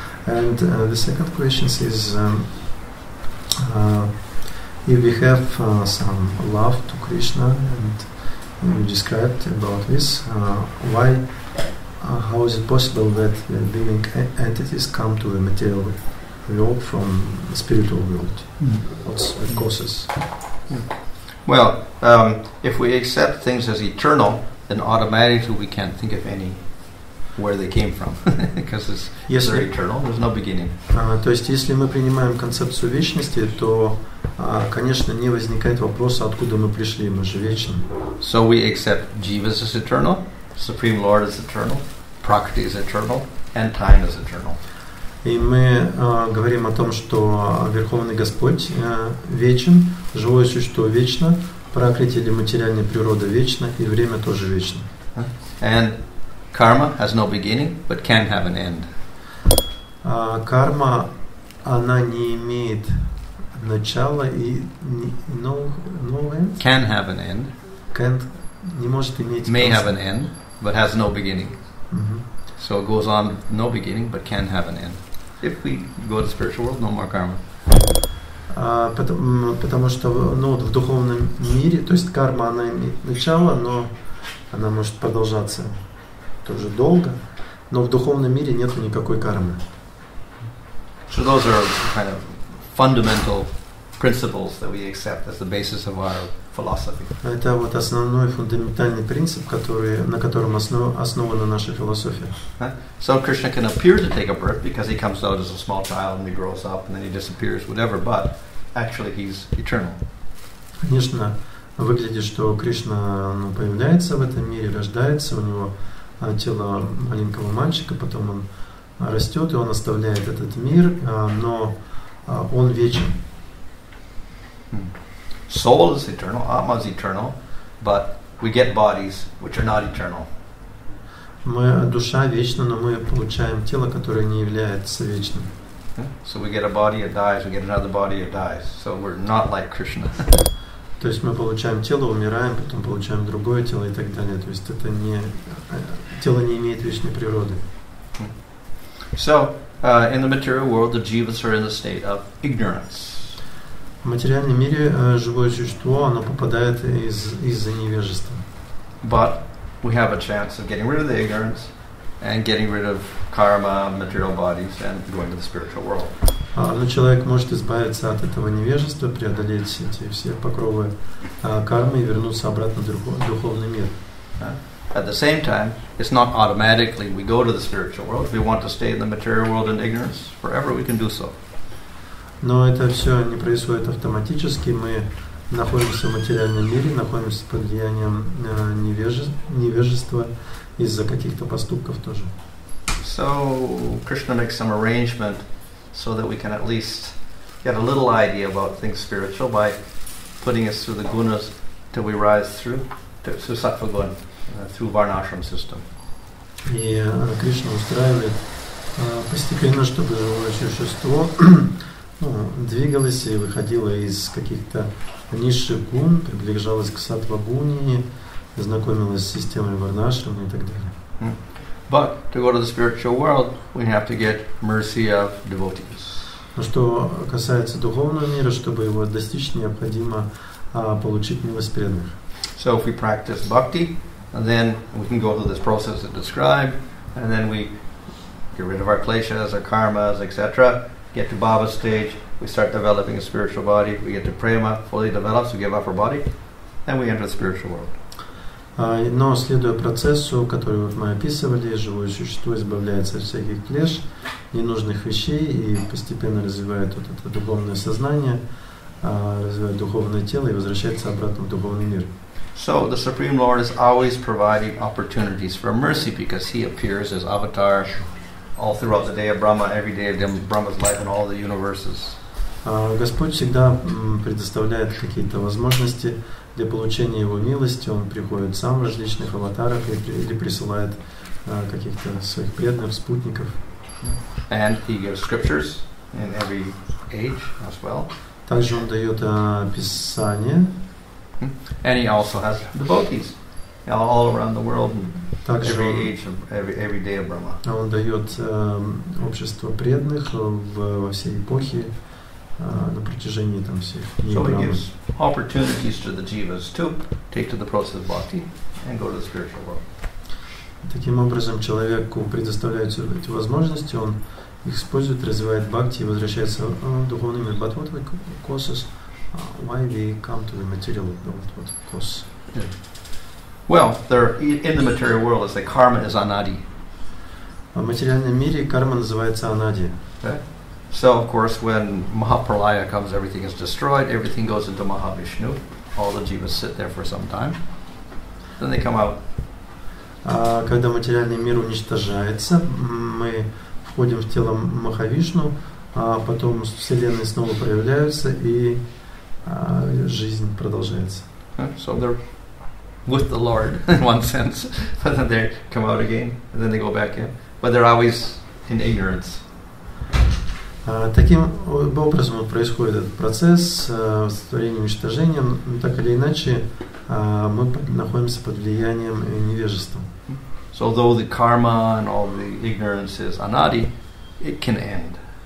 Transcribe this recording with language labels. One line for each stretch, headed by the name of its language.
English: And the second question is if we have some love to Krishna, and you described about this, why, how is it possible that the living entities come to the material world from the spiritual world? What's the causes? Well, if we accept things as eternal, then automatically we can't think of any where they came from, because they're eternal. There's no beginning.
Russian: То есть, если мы принимаем концепцию вечности, то, конечно, не возникает вопроса, откуда мы пришли, мы же вечны.
English: So we accept Jivas as eternal, Supreme Lord is eternal, Prakriti is eternal, and time is eternal.
Russian: И мы говорим о том, что Верховный Господь вечен, живое существо вечно, пракрити или материальная природа вечна, и время тоже вечно.
English: And karma has no beginning, but can have an end.
Russian: Карма, она не имеет начала и
English: no end. Can have an end.
Russian: Не может иметь.
English: May have an end, but has no beginning. So it goes on, no beginning, but can have an end. If we go to the spiritual world, no more karma.
Russian: Потому что в духовном мире, то есть карма, она имеет начало, но она может продолжаться тоже долго, но в духовном мире нет никакой кармы.
English: So those are kind of fundamental principles that we accept as the basis of our philosophy.
Russian: Это вот основной фундаментальный принцип, на котором основана наша философия.
English: So Krishna can appear to take a birth because he comes out as a small child and he grows up and then he disappears, whatever, but actually he's eternal.
Russian: Конечно, выглядит, что Кришна появляется в этом мире, рождается, у него тело маленького мальчика, потом он растет и он оставляет этот мир, но он вечен.
English: Soul is eternal, Atma is eternal, but we get bodies which are not eternal.
Russian: Душа вечна, но мы получаем тело, которое не является вечным.
English: So we get a body, it dies, we get another body, it dies. So we're not like Krishna.
Russian: То есть мы получаем тело, умираем, потом получаем другое тело и так далее. То есть это тело не имеет вечной природы.
English: So in the material world, the jivas are in the state of ignorance.
Russian: В материальном мире живое существо, оно попадает из-за невежества.
English: But we have a chance of getting rid of the ignorance and getting rid of karma, material bodies, and going to the spiritual world.
Russian: Но человек может избавиться от этого невежества, преодолеть эти все покровы кармы и вернуться обратно в духовный мир.
English: At the same time, it's not automatically we go to the spiritual world. If we want to stay in the material world in ignorance forever, we can do so.
Russian: Но это все не происходит автоматически. Мы находимся в материальном мире, находимся под влиянием невежества из-за каких-то поступков тоже.
English: So Krishna makes some arrangement so that we can at least get a little idea about things spiritual by putting us through the gunas till we rise through sattva guna, through varnashram system.
Russian: И Кришна устраивает постепенно, чтобы живое существо двигалось и выходило из каких-то низших гун, приближалось к саттва-гуне, знакомилось с системой варнашрама и так далее.
English: But to go to the spiritual world, we have to get mercy of devotees.
Russian: Но что касается духовного мира, чтобы его достичь, необходимо получить милость преданных.
English: So if we practice bhakti, then we can go through this process that's described, and then we get rid of our kleshas, our karmas, etc. Get to Baba's stage, we start developing a spiritual body, we get to prema, fully develops, we give up our body, and we enter the spiritual world.
Russian: Но следуя процессу, который мы описывали, живое существо избавляется от всяких клеш, ненужных вещей и постепенно развивает вот это духовное сознание, развивает духовное тело и возвращается обратно в духовный мир.
English: So the Supreme Lord is always providing opportunities for mercy because He appears as avatar all throughout the day of Brahma, every day of Brahma's life in all the universes.
Russian: Господь всегда предоставляет какие-то возможности для получения Его милости. Он приходит сам в различных аватарах или присылает каких-то своих преданных, спутников.
English: And He gives scriptures in every age as well.
Russian: Также Он дает Писание.
English: And He also has devotees all around the world, every age of every day of Brahma.
Russian: Он дает общество преданных во всей эпохе на протяжении там всех дней
English: So He
Russian: Брахмы.
English: gives opportunities to the jivas to take to the process of bhakti and go to the spiritual world.
Russian: Таким образом, человеку предоставляются эти возможности, он их использует, развивает бхакти и возвращается в духовный мир.
English: But what causes why we come to the material world? What causes? Well, in the material world, it's like karma is anadi.
Russian: В материальном мире карма называется анади.
English: Okay? So, of course, when Mahapralaya comes, everything is destroyed, everything goes into Mahavishnu. All the jivas sit there for some time. Then they come out.
Russian: Когда материальный мир уничтожается, мы входим в тело Махавишну, а потом вселенные снова проявляются, и жизнь продолжается.
English: So they're with the Lord, in one sense, but then they come out again, and then they go back in. But they're always in ignorance.
Russian: Таким образом происходит этот процесс сотворения и уничтожения, но так или иначе мы находимся под влиянием невежества.
English: So though the karma and all the ignorance is anadi, it can end.